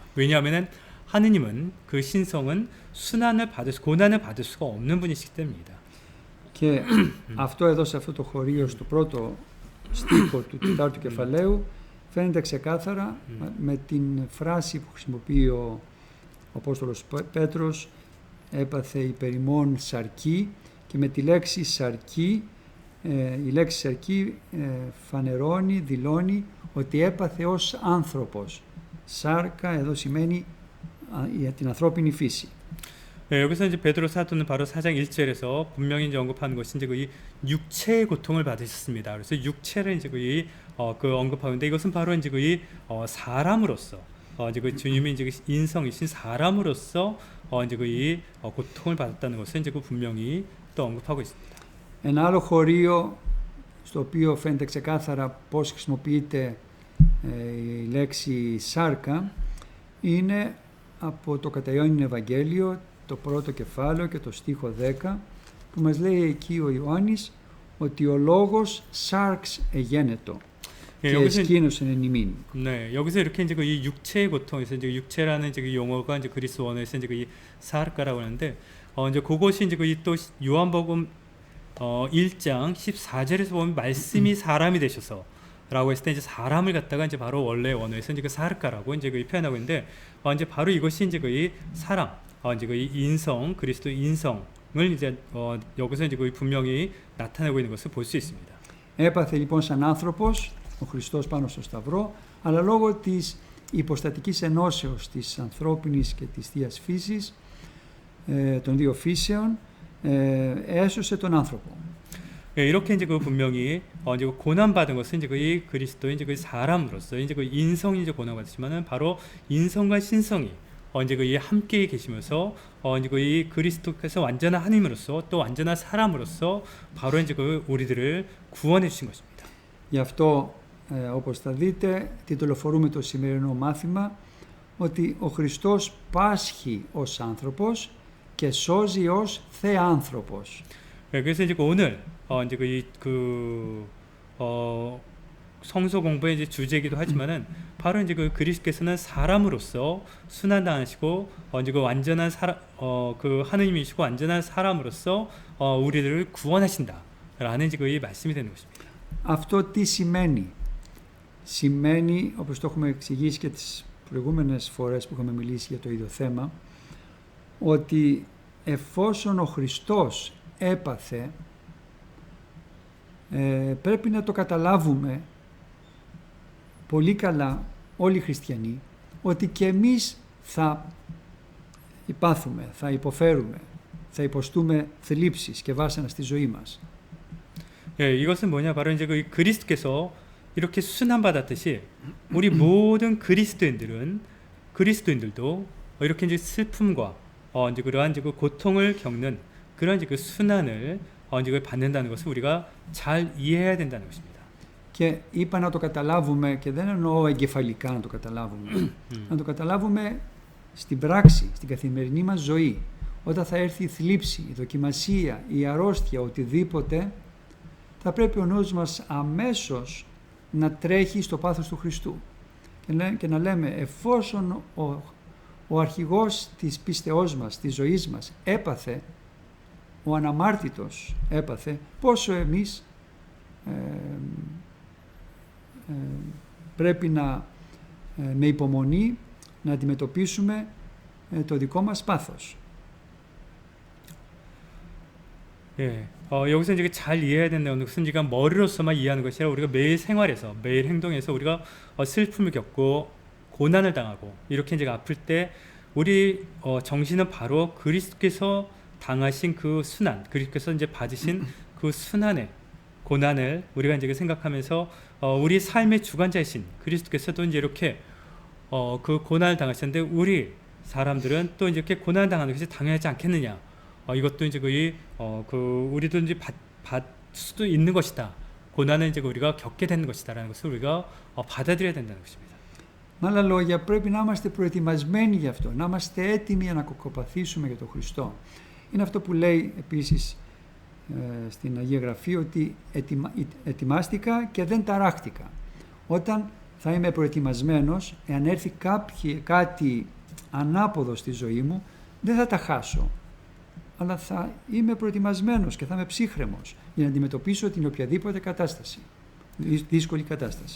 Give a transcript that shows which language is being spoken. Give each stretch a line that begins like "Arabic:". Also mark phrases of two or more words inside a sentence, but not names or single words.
Korean: 왜냐하면은 하느님은 그 신성은 순환을 고난을 받을 수가 없는 분이시기 때문입니다.
Greek: Και αυτό εδώ σε αυτό το χωρίο, στο πρώτο στίχο του τετάρτου κεφαλαίου, φαίνεται ξεκάθαρα με την φράση που χρησιμοποιεί ο Απόστολος Πέτρος, έπαθε υπερημών σαρκή, και με τη λέξη σαρκή, η λέξη σαρκή φανερώνει, δηλώνει ότι έπαθε ως άνθρωπος. Σάρκα εδώ σημαίνει την ανθρώπινη φύση.
Korean: 여기서 이제 베드로 사도는 바로 4장 1절에서 분명히 이제 언급하는 것이 이제 그 육체의 고통을 받으셨습니다. 그래서 육체를 이제 그 언급하는데 이것은 바로 이제 그 사람으로서 이제 그 주님이 이제 인성이신 사람으로서 이제 그 고통을 받았다는 것을 이제 그 분명히 또 언급하고 있습니다.
Greek: Ένα άλλο χωρίο στο οποίο φαίνεται ξεκάθαρα πώς χρησιμοποιείται η λέξη σάρκα είναι από το κατά Ιωάννην Ευαγγέλιο, το πρώτο κεφάλαιο και το στίχο 10, που μας λέει εκεί ο Ιωάννης ότι ο λόγος σάρξ εγένετο και εσκήνωσεν εν ημίν.
Korean: 네, 여기서 이렇게 이제 그 이 육체의 고통에서 이제 육체라는 이제 그 용어가 이제 그리스 원어에서 이제 그 사르카라고 하는데 이제 그것이 이제 그 또 요한복음 1장 14절에서 보면 말씀이 사람이 되셔서 라고 했을 때 이제 사람을 갖다가 이제 바로 원래 원어에서 이제 그 사르카라고 이제 그 표현하고 있는데 이제 바로 이것이 이제 그 사람, 이제 그 인성, 그리스도 인성을 이제 여기서 이제 그 분명히 나타내고 있는 것을 볼 수 있습니다.
Greek: Έπαθε λοιπόν σαν άνθρωπος ο Χριστός πάνω στο Σταυρό, αλλά λόγω της υποστατικής ενώσεως της ανθρώπινης και της Θείας φύσης, των δύο φύσεων, έσωσε τον άνθρωπο.
Korean: 이렇게 이제 그 분명히 이제 그 고난 받은 것은 이제 그 그리스도의 이제 그 사람으로서 이제 그 인성이 이제 고난 받으시면은 바로 인성과 신성이 이제 그 함께 계시면서 이제 그 그리스도께서 완전한 하나님으로서 또 완전한 사람으로서 바로 이제 그 우리들을 구원해 주신 것입니다.
Greek: Γι' αυτό όπως θα δείτε τιτλοφορούμε το σημερινό μάθημα ότι ο Χριστός πάσχει ως άνθρωπος και σώζει ως θεάνθρωπος.
Korean: 그래서 이제 오늘 이제 성서 공부의 이제 주제이기도 하지만은 바로 이제 그 그리스도께서는 사람으로서 순환당하시고 이제 그 완전한 그 하느님이시고 완전한 사람으로서 우리들을 구원하신다라는 이제 그 말씀이 되는 것입니다.
Greek: Αυτό τι σημαίνει? Σημαίνει, όπως το έχουμε εξηγήσει και τις προηγούμενες φορές που έχουμε μιλήσει για το ίδιο θέμα, ότι εφόσον ο Χριστός έπαθε, πρέπει να το καταλάβουμε πολύ καλά όλοι οι χριστιανοί, ότι και εμείς θα υπάθουμε, θα υποφέρουμε, θα υποστούμε θλίψεις και βάσανα στη ζωή μας.
Korean: 이것은 뭐냐? 바로 이제 그 그리스도께서 이렇게 순환받았듯이 우리 모든 그리스도인들도 이렇게 이제 슬픔과 이제 그러한 이제 그 고통을 겪는 그런 이제 그 순환을 이제 받는다는 것을 우리가 잘 이해해야 된다는 것입니다.
Greek: Και είπα να το καταλάβουμε, και δεν εννοώ εγκεφαλικά να το καταλάβουμε, να το καταλάβουμε στην πράξη, στην καθημερινή μας ζωή. Όταν θα έρθει η θλίψη, η δοκιμασία, η αρρώστια, οτιδήποτε, θα πρέπει ο νους μας αμέσως να τρέχει στο πάθος του Χριστού και να λέμε εφόσον ο αρχηγός της πίστεώς μας, της ζωής μας έπαθε, ο αναμάρτητος έπαθε, πόσο εμείς πρέπει να με υπομονή να αντιμετωπίσουμε το δικό μας πάθος.
Korean: 예, 여기서 이제 잘 이해해야 된다는 것은 지금 머리로서만 이해하는 것이 아니라 우리가 매일 생활에서, 매일 행동에서 우리가 슬픔을 겪고 고난을 당하고 이렇게 이제 아플 때 우리 정신은 바로 그리스도께서 당하신 그 순환, 그리스도께서 이제 받으신 그 순환의 고난을 우리가 이제 생각하면서 우리 삶의 주관자이신 그리스도께서도 이제 이렇게 그 고난을 당하셨는데 우리 사람들은 또 이제 이렇게 고난을 당하는 것이 당연하지 않겠느냐? 이것도 이제 우리도 이제 받 수도 있는 것이다. 고난은 이제 우리가 겪게 되는 것이다라는 것을 우리가 받아들여야 된다는 것입니다.
Greek: Με άλλα λόγια, πρέπει να είμαστε προετοιμασμένοι γι' αυτό, να είμαστε έτοιμοι να κοκοπαθήσουμε για τον Χριστό. Είναι αυτό που λέει επίσης στην Αγία Γραφή, ότι ετοιμάστηκα και δεν ταράχτηκα. Όταν θα είμαι προετοιμασμένος, εάν έρθει κάτι ανάποδο στη ζωή μου, δεν θα τα χάσω, αλλά θα είμαι προετοιμασμένος και θα είμαι ψύχρεμος για να αντιμετωπίσω την οποιαδήποτε κατάσταση, δύσκολη κατάσταση.